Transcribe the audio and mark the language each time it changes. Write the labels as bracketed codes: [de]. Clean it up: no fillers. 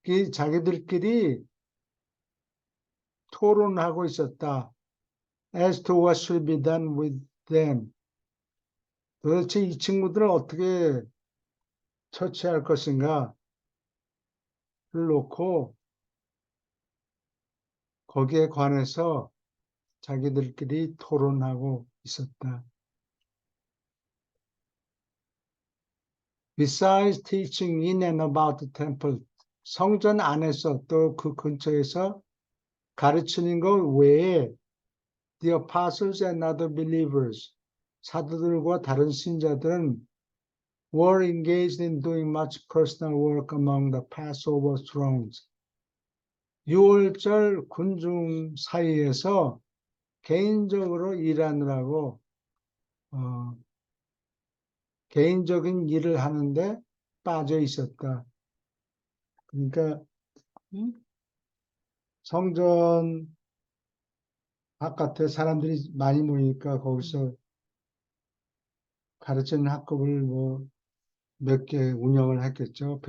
[ko] 자기들끼리 토론하고 있었다. [en] As to what should be done with them. [ko] 도대체 이 친구들을 어떻게 처치할 것인가를 놓고 거기에 관해서 자기들끼리 토론하고 있었다. [en] Besides teaching in and about the temple, [ko] 성전 안에서 또 그 근처에서 가르치는 것 외에 [en] the apostles and other believers, [ko] 사도들과 다른 신자들은 [en] were engaged in doing much personal work among the Passover throngs. [ko] 유월절 군중 사이에서 개인적으로 일하느라고 개인적인 일을 하는데 빠져 있었다. 그러니까 성전 바깥에 사람들이 많이 모이니까 거기서 가르치는 학급을 몇 개 운영을 했겠죠.